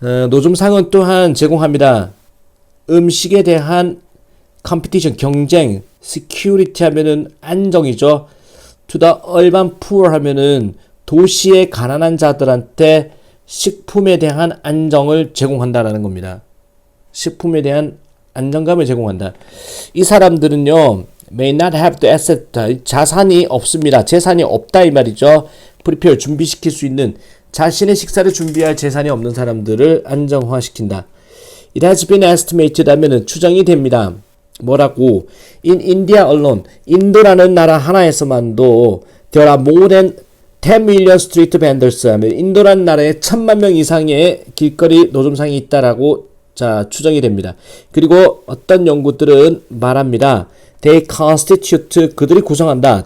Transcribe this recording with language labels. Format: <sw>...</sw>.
<ko>노점상은 또한 제공합니다. 음식에 대한 컴피티션, 경쟁, security 하면은 안정이죠.</ko> <en>to the urban poor</en> <ko>하면은 도시의 가난한 자들한테 식품에 대한 안정을 제공한다라는 겁니다. 식품에 대한 안정감을 제공한다. 이 사람들은요,</ko> <en>may not have the asset,</en> <ko>자산이 없습니다. 재산이 없다 이 말이죠. prepare, 준비시킬 수 있는, 자신의 식사를 준비할 재산이 없는 사람들을 안정화시킨다.</ko> <en>It has been estimated</en> <ko>하면은 추정이 됩니다. 뭐라고?</ko> <en>In India alone,</en> <ko>인도라는 나라 하나에서만도</ko> <en>there are more than 10 million street vendors</en> <ko>하면 인도라는 나라에 1000만 명 이상의 길거리 노점상이 있다라고, 자, 추정이 됩니다. 그리고 어떤 연구들은 말합니다.</ko> <en>They constitute,</en> <ko>그들이 구성한다.</ko>